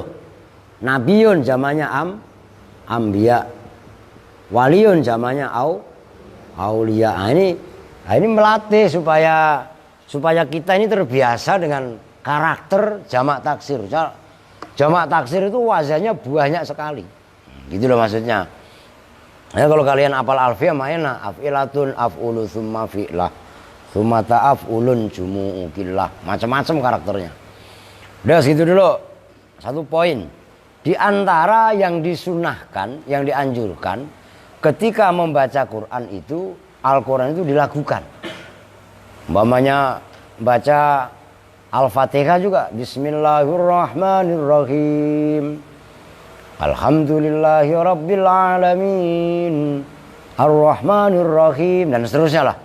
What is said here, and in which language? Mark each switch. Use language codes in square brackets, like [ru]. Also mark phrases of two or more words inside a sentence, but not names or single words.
[id] Nabiyun jamaknya ambiya, waliyun jamaknya auliya. Nah, ini melatih supaya kita ini terbiasa dengan karakter jamak taksir. Jamak taksir itu wazannya banyak sekali. Gitu loh maksudnya. Ya kalau kalian apal alfiyah mainlah [ar] أفعلة أفعل ثم فعلة ثمت أفعال جموع قله, [id] macam-macam karakternya. Udah segitu dulu. Satu poin. Di antara yang disunahkan, yang dianjurkan ketika membaca Quran itu, Al-Quran itu dilakukan. Umpamanya baca Al-Fatihah juga, [ar] بسم الله الرحمن الرحيم، الحمد لله رب العالمين, الرحمن الرحيم, [id] dan seterusnya lah.